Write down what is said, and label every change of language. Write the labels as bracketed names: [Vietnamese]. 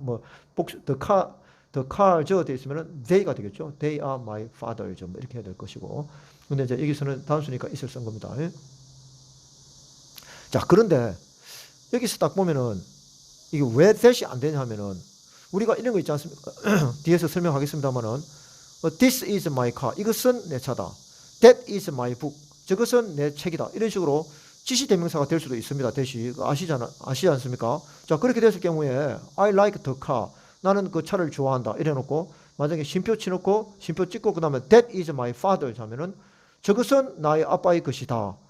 [Korean] 뭐 the car 저 돼 있으면은 they가 되겠죠. [English] They are my father. [Korean] 뭐 이렇게 해야 될 것이고. 근데 이제 여기서는 단수니까 it을 쓴 겁니다. 자, 그런데 여기서 딱 보면은 이게 왜 that이 안 되냐 하면은 우리가 이런 거 있지 않습니까? 뒤에서 설명하겠습니다만은 [English] This is my car. [Korean] 이것은 내 차다. [English] That is my book. [Korean] 저것은 내 책이다. 이런 식으로 지시대명사가 될 수도 있습니다. 대시 아시지 않습니까? 자, 그렇게 됐을 경우에 [English] I like the car. [Korean] 나는 그 차를 좋아한다. 이래 놓고 만약에 쉼표 치놓고 쉼표 찍고 그 다음에 [English] That is my father [Korean] 하면은 저것은 나의 아빠의 것이다.